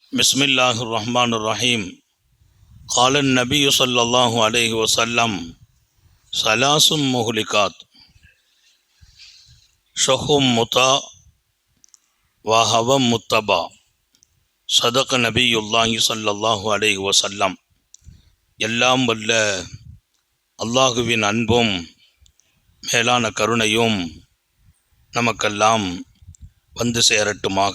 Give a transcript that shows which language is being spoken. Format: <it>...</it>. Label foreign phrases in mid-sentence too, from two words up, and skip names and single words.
<ar>بسم الله الرحمن الرحيم قال النبي صلى الله عليه وسلم ثلاث مهلكات شح مطاع وهوى متبع صدق نبي الله صلى الله عليه وسلم.</ar> <ta>எல்லாம் வல்ல அல்லாஹுவின் அன்பும் மேலான கருணையும் நமக்கெல்லாம் வந்து சேரட்டுமாக.</ta>